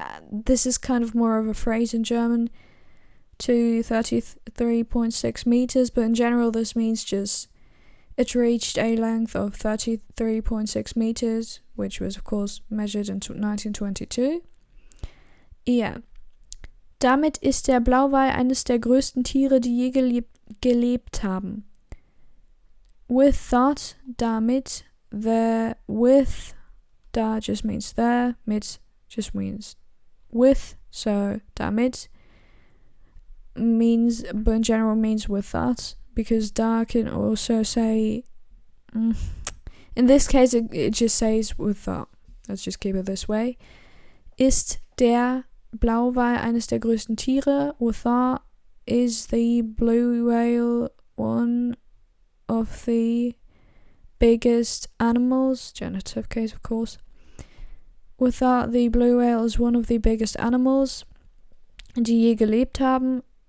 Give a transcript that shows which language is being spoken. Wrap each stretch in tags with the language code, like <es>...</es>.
<en>This is kind of more of a phrase in German, to 33.6 meters, but in general this means just it reached a length of 33.6 meters, which was of course measured in 1922. Yeah.</en> <de>Damit ist der Blauwal eines der größten Tiere, die je gelebt haben.</de> <en>With that, damit, with, da just means there, mit just means with, so damit means, but in general means with that, because da can also say, in this case it just says with that. Let's just keep it this way.</en> <de>Ist der Blauwal eines der größten Tiere?</de> <en>With that, is the blue whale one of the biggest animals? Genitive case, of course. With that, the blue whale is one of the biggest animals,</en> <de>die je gelebt haben.</de>